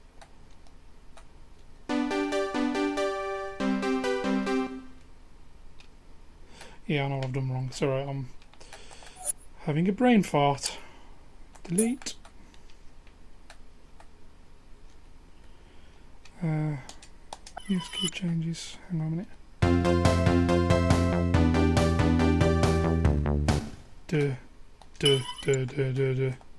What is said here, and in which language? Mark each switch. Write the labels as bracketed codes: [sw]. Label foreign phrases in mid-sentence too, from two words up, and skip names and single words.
[en] Yeah, I know what I've done wrong. It's alright, I'm having a brain fart. Delete. Use key changes. Hang on a minute. Duh. Duh, duh, duh, duh, duh.